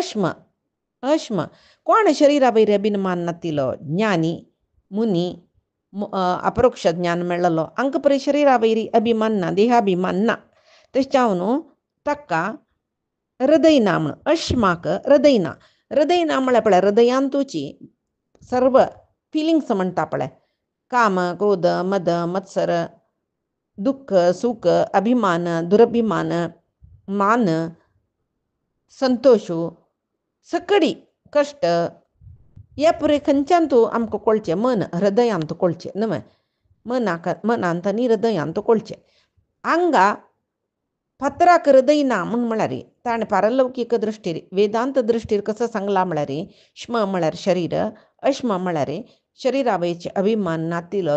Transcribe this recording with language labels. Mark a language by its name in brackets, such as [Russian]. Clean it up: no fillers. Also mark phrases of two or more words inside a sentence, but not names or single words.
[Konkani] अश्म कोण शरिरा वयर अभिमान नातिलो ज्ञानी मुनी अपरोक्ष ज्ञान मेळ्ळलो हांकां पळय शरिरा वयर अभिमान ना देहाभिमान ना तशें जावन ताका हृदय ना म्हूण अश्माक हृदय ना म्हळ्यार पळय हृदयांतूची सर्व फिलिंग्स म्हणटा पळय काम क्रोध मद मत्सर दुःख सुख अभिमान दुरभिमान मान संतोष सकडी कश्ट हे पुरे खंयच्यान आमकां कळचें मन हृदयांत कळचें न्हय मनांत आनी हृदयांत कळचें हांगा फातराक हृदय ना म्हूण म्हळ्यार ताणें पारलौकीक दृश्टीर वेदांत दृश्टीर कसो सांगला म्हळ्यार श्म म्हळ्यार शरीर अश्म म्हळ्यार शरिरा वयरचे अभिमान नातिलो